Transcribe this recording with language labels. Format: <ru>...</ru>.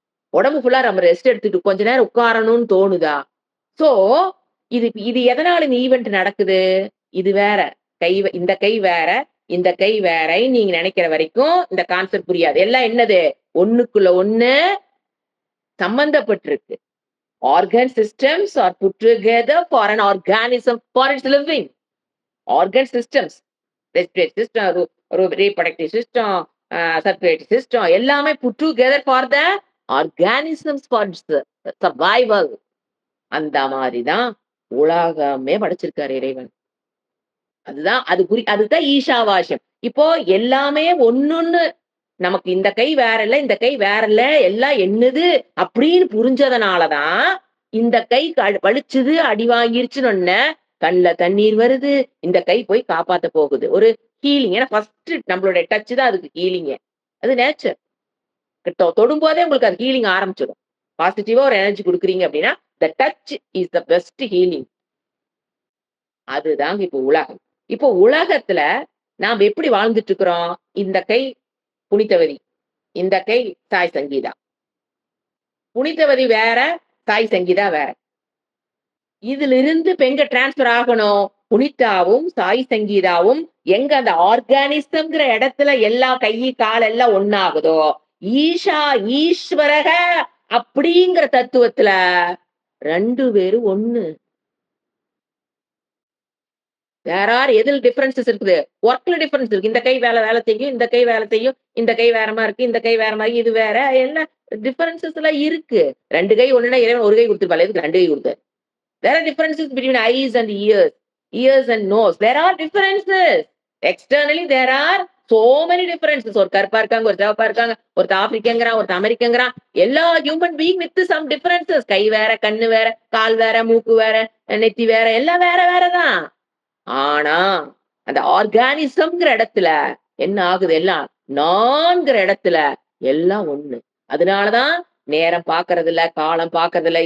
<ta>உடம்பு ஃபுல்லா நம்ம ரெஸ்ட் எடுத்துட்டு கொஞ்ச நேரம் உட்காரணும்னு தோணுதா? சோ இது எதனால இந்த ஈவென்ட் நடக்குது? இது வேற. இந்த கை வேற, இந்த கை வேற நீங்க நினைக்கிற வரைக்கும் இந்த கான்செப்ட் புரியாது. எல்லாம் என்னது? ஒண்ணுக்குள்ள ஒண்ணு சம்பந்தப்பட்டிருக்கு.</ta> <en>Organ systems are put together for an organism for its living. Organ systems, respiratory system, reproductive system, circulatory system,</en> <ta>எல்லாமே</ta> <en>put together for the organisms for its survival.</en> <ta>அந்த மாதிரிதான் உலகமே படைச்சிருக்காரு இறைவன். அதுதான் ஈஷாவாஸ்யம். இப்போ எல்லாமே ஒன்னொன்னு நமக்கு இந்த கை வேற இல்ல, இந்த கை வேற இல்ல, எல்லாம் என்னது அப்படின்னு புரிஞ்சதுனாலதான் இந்த கை வலிச்சுது, அடி வாங்கிருச்சுன்னு கண்ணுல தண்ணீர் வருது, இந்த கை போய் காப்பாத்த போகுது. ஒரு ஹீலிங். ஏன்னா ஃபர்ஸ்ட் நம்மளுடைய டச் தான் அதுக்கு ஹீலிங்க. அது நேச்சர். தொடும் போதே உங்களுக்கு அது ஹீலிங் ஆரம்பிச்சிடும். பாசிட்டிவா ஒரு எனர்ஜி கொடுக்குறீங்க அப்படின்னா</ta> <en>the touch is the best healing.</en> <ta>அதுதாங்க இப்போ உலகம். இப்போ உலகத்துல நாம் எப்படி வாழ்ந்துட்டு இருக்கிறோம்? இந்த கை புனிதவதி, இந்த கை சாய் சங்கீதா. புனிதவதி வேற, சாய் சங்கீதா வேற. இதுல இருந்து இப்ப எங்க டிரான்ஸ்பர் ஆகணும்? புனிதாவும் சாய் சங்கீதாவும் எங்க அந்த ஆர்கானிசம்ங்கிற இடத்துல எல்லா கை கால் எல்லாம் ஒன்னாகுதோ, ஈஸ்வரக அப்படிங்கிற தத்துவத்துல 2 பேரும் ஒண்ணு. எதில் டிஃபரன்சஸ் இருக்குது? ஒர்க்ல டிஃபரன்ஸ் இருக்கு. இந்த கை வேலை செய்யும், இந்த கை வேலை செய்யும், இந்த கை வேற மாதிரி இருக்கு, இந்த கை வேற மாதிரி, இது வேற. எல்லாம் டிஃபரன்சஸ் எல்லாம் இருக்கு. 2 கை ஒண்ணுனா இறைவன் ஒரு கை கொடுத்துருப்பாள். எதுக்கு 2 கை கொடுத்தாரு?</ta> <en>There are differences between eyes and ears and nose. There are differences. Externally there are so many differences.</en> <ta>ஒரு கருப்பா இருக்காங்க, ஒரு சிவப்பா இருக்காங்க, ஒரு ஆப்பிரிக்கங்கிறான், ஒரு அமெரிக்கங்கிறான். எல்லா</ta> <en>Human being with some differences.</en> <ta>கை வேற, கண்ணு வேற, கால் வேற, மூக்கு வேற, நெத்தி வேற, எல்லாம் வேற வேறதான். ஆனா அந்த ஆர்கானிசம்ங்கிற இடத்துல என்ன ஆகுது? எல்லாம் நான்கிற இடத்துல எல்லாம் ஒண்ணு. அதனாலதான் நேரம் பாக்குறது இல்ல, காலம் பாக்குறது இல்ல.</ta>